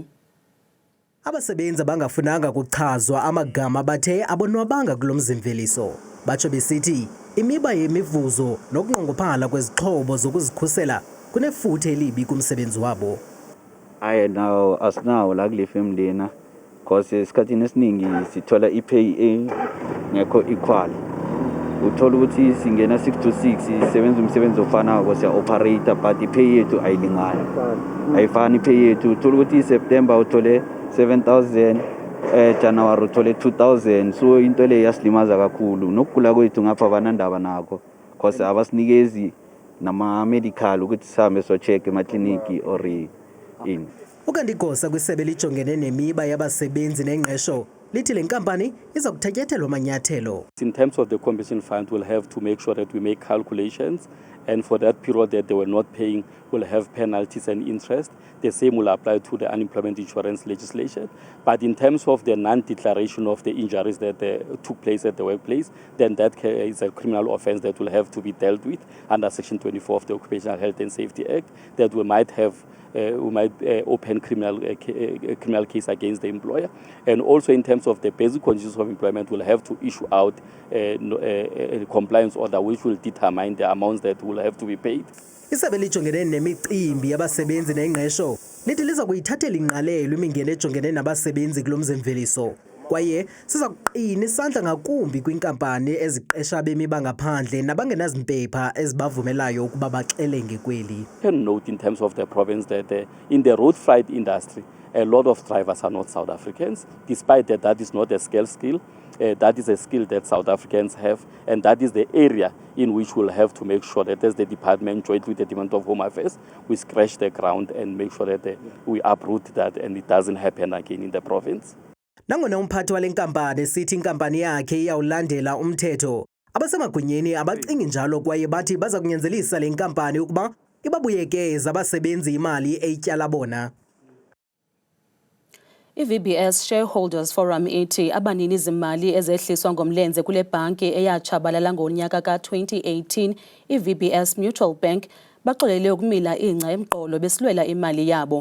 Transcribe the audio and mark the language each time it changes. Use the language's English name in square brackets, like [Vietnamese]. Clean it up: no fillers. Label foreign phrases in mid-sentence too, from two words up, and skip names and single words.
[Xhosa] Abasebenzi abangafunanga kuchazwa amagama bathe abonwabanga kulo mzimveliso batsho besithi imiba yemivuzo nokunqongophala kwezixhobo zokuzikhusela kunefuthe elibi kumsebenzi wabo. [Zulu] Asinawo la kule family na because isikhathini esiningi sithola i-pay ngekho equal. Uthola ukuthi singena 6 to 6 sisebenza umsebenzi ofanako siya operator but i-pay yethu ayilingani. Ayifani i-pay yethu. Uthola ukuthi iSeptember uthole 7,000, January uthole 2000 so into le yasilimaza kakhulu nokugula kwethu ngapha abanandaba nakho because abasinikezi nama medical ukuthi sihambe so check emakliniki or in [Xhosa] ukandigosa kwisebe lijongene nemiba yabasebenzi nengqesho lithi le nkampani iza kuthatyathelwa amanyathelo. [English] In terms of the compensation fund, we'll have to make sure that we make calculations, and for that period that they were not paying, we'll have penalties and interest. The same will apply to the unemployment insurance legislation. But in terms of the non-declaration of the injuries that took place at the workplace, then that is a criminal offense that will have to be dealt with under Section 24 of the Occupational Health and Safety Act, that we might open criminal case against the employer. And also in terms of the basic conditions of employment, we'll have to issue out a compliance order which will determine the amounts that will have to be paid. [Xhosa] Isebe lijongene nemicimbi yabasebenzi nengqesho lithi liza kuyithathela ingqalelo imingeni ejongene nabasebenzi kulo mzimveliso kwaye siza kuqina isandla ngakumbi kwinkampani eziqesha abemi bangaphandle nabangenazimpepha ezibavumelayo ukuba baxelenge kweli. [English] Can note in terms of the province that in the road freight industry, a lot of drivers are not South Africans, despite that is not a scarce skill. That is a skill that South Africans have, and that is the area in which we'll have to make sure that as the department, jointly with the Department of Home Affairs, we scratch the ground and make sure that we uproot that and it doesn't happen again in the province. [Xhosa] Nangona umphathi wale nkampani sithi inkampani yakhe iyawulandela umthetho, abasemagunyeni abacingi njalo kwaye bathi baza kunyanzelisa le nkampani ukuba ibabuyekeze abasebenzi imali eyityala bona. I-VBS Shareholders Forum ithi abanini zimali ezehliswa ngomlenze kule bhanki eyatshabalala ngonyaka ka-2018 i-VBS Mutual Bank baxolele ukumila ingca emqolo besilwela imali yabo.